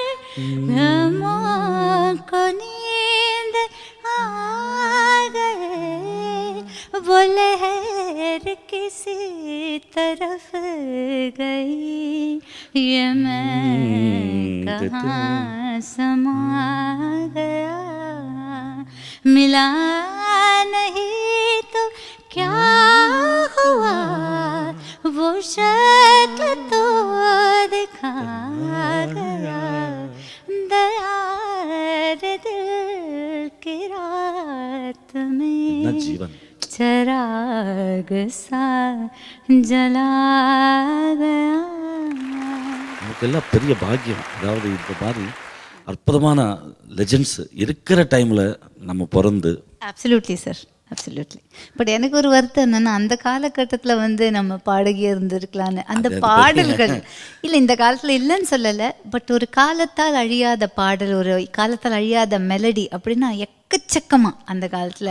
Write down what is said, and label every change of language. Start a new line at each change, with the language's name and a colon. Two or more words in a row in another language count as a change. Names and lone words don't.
Urdu: ہموں کو نیند آ گئے وہ لہر کسی طرف گئی یہ میں کہاں سما گیا ملا نہیں تو کیا ہوا وہ شکل تو دکھا گیا. دیار دل کی رات میں چراغ سا جلا گیا.
Tamil: நமக்கெல்லாம் பெரிய பாக்கியம். அதாவது இந்த மாதிரி அற்புதமான லெஜெண்ட்ஸ் இருக்கிற டைமில் நம்ம பிறந்து.
English: absolutely sir, absolutely.
Tamil: பட் எனக்கு ஒரு வருத்தம் என்னன்னா, அந்த காலகட்டத்தில் நம்ம பாடகியாக இருந்திருக்கலான்னு. அந்த பாடல்கள் இல்லை இந்த காலத்தில் இல்லைன்னு சொல்லலை, பட் ஒரு காலத்தால் அழியாத பாடல், ஒரு காலத்தால் அழியாத மெலடி அப்படின்னா எக்கச்சக்கமாக அந்த காலத்தில்